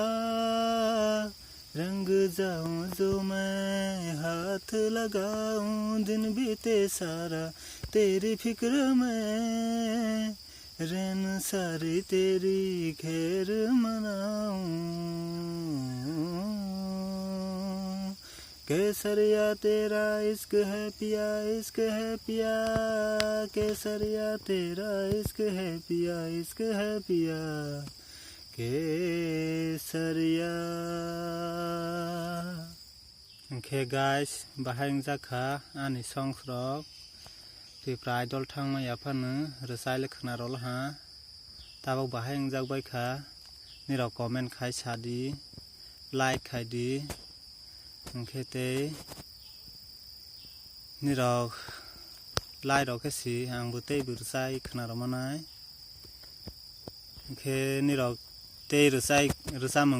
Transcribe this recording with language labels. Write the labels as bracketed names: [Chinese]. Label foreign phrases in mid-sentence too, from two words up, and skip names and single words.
[Hindi] रंग जाऊं जो मैं हाथ लगाऊं दिन बीते सारा तेरी फिक्र में रैन सारी तेरी खैर मनाऊं केसरिया तेरा इश्क है पिया इश्क है पिया केसरिया तेरा इश्क है पिया इश्क है पिया [Turkic languages] केसरिया [English] Okay guys, [Turkic languages] bahang jaka ani songs rock Pipra idol thang ma yapanu resai lekhna rol ha Tabok bahang jak bai kha Niro comment khai sadi Like khai di Okay te Niro Like rok si ang bute bursai khna romanai Okay niro te resai mung